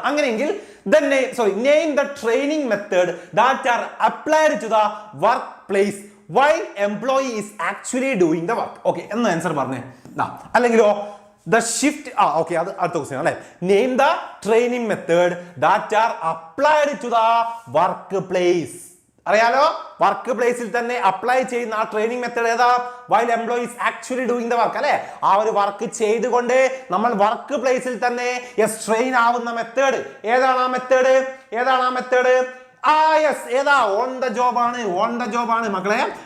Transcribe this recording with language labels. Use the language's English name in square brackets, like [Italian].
[English] അങ്ങനെയെങ്കിൽ name the training method that are applied to the work place while employee is actually doing the work. [Malayalam] Okay, എന്ന answer പറഞ്ഞേ. അല്ലെങ്കിലോ [English] the shift okay, [Malayalam] അത് അടുത്ത question അല്ലേ. [English] Name the training method that are applied to the work place. [Malayalam] അറിയാലോ, work പ്ലേസിൽ തന്നെ apply ചെയ്യുന്ന ആ ട്രെയിനിങ് മെത്തേഡ് ഏതാ? [English] while employee is actually doing the work അല്ലെ? [Malayalam] ആ ഒരു വർക്ക് ചെയ്തുകൊണ്ട് നമ്മൾ വർക്ക് പ്ലേസിൽ തന്നെ ട്രെയിൻ ആവുന്ന മെത്തേഡ് ഏതാണ്? ആ മെത്തേഡ് ഏതാ? ഓൺ ദ ജോബ് ആണ് മക്കളെ.